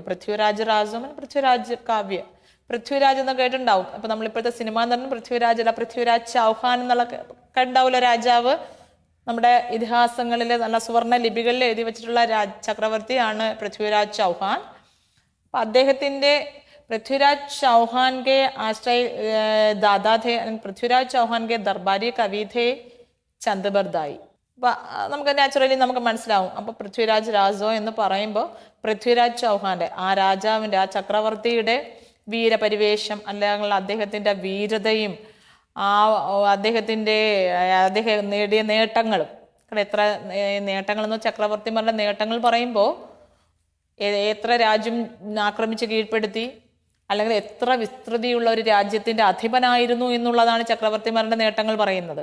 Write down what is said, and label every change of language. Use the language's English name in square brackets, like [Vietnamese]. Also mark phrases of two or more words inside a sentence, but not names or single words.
[Malayalam] പൃഥ്വിരാജ് രാസോ മാനെ പൃഥ്വിരാജ് കാവ്യ. പൃഥ്വിരാജ് എന്ന് കേട്ടിട്ടുണ്ടാവും. അപ്പം നമ്മളിപ്പോഴത്തെ സിനിമ എന്ന് പറഞ്ഞാൽ പൃഥ്വിരാജ് അല്ല, പൃഥ്വിരാജ് ചൗഹാൻ എന്നുള്ള കണ്ടാവില്ല രാജാവ്. നമ്മുടെ ഇതിഹാസങ്ങളിൽ നല്ല സുവർണ ലിപികളിൽ എഴുതി വെച്ചിട്ടുള്ള ചക്രവർത്തിയാണ് പൃഥ്വിരാജ് ചൗഹാൻ. അപ്പം അദ്ദേഹത്തിൻ്റെ [Hindi] पृथ्वीराज चौहान के आश्रय दादा थे. पृथ्वीराज चौहान के दरबारी कवि थे चंद बरदाई. [Malayalam] നമുക്ക് നാച്ചുറലി നമുക്ക് മനസ്സിലാവും. അപ്പോൾ പൃഥ്വിരാജ് രാസോ എന്ന് പറയുമ്പോൾ പൃഥ്വിരാജ് ചൗഹാന്റെ ആ രാജാവിൻ്റെ ആ ചക്രവർത്തിയുടെ വീരപരിവേഷം അല്ലെങ്കിൽ അദ്ദേഹത്തിൻ്റെ വീരതയും അദ്ദേഹം നേടിയ നേട്ടങ്ങളും, എത്ര നേട്ടങ്ങളെന്ന് ചക്രവർത്തിമാരുടെ നേട്ടങ്ങൾ പറയുമ്പോൾ എത്ര രാജ്യം ആക്രമിച്ച് കീഴ്പ്പെടുത്തി അല്ലെങ്കിൽ എത്ര വിസ്തൃതിയുള്ള ഒരു രാജ്യത്തിൻ്റെ അധിപനായിരുന്നു എന്നുള്ളതാണ് ചക്രവർത്തിമാരുടെ നേട്ടങ്ങൾ പറയുന്നത്.